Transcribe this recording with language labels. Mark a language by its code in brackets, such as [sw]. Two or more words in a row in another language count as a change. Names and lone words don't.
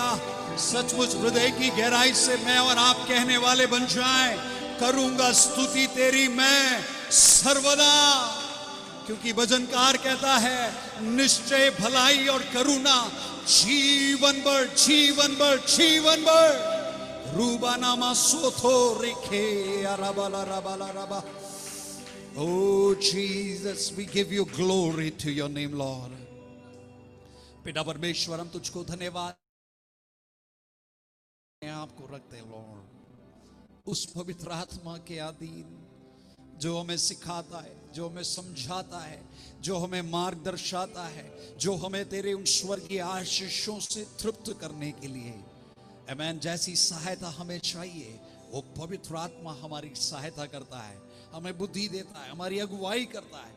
[hi] सचमुच हृदय की गहराई से मैं और आप कहने वाले बन जाएं, करूंगा स्तुति तेरी मैं सर्वदा, क्योंकि भजनकार कहता है निश्चय भलाई और करुणा जीवन भर, जीवन भर, जीवन भर। रूबा नामा सोथो रेखे अराबाला राबाला राबा। [en] Oh Jesus, we give you glory to your name, Lord. [hi] पिता परमेश्वर, हम तुझको धन्यवाद आपको रखते लॉर्ड, उस पवित्र आत्मा के अधीन जो हमें सिखाता है, जो हमें समझाता है, जो हमें मार्ग दर्शाता है, जो हमें तेरे उन स्वर्गीय आशीषों से तृप्त करने के लिए आमेन जैसी सहायता हमें चाहिए, वो पवित्र आत्मा हमारी सहायता करता है, हमें बुद्धि देता है, हमारी अगुवाई करता है।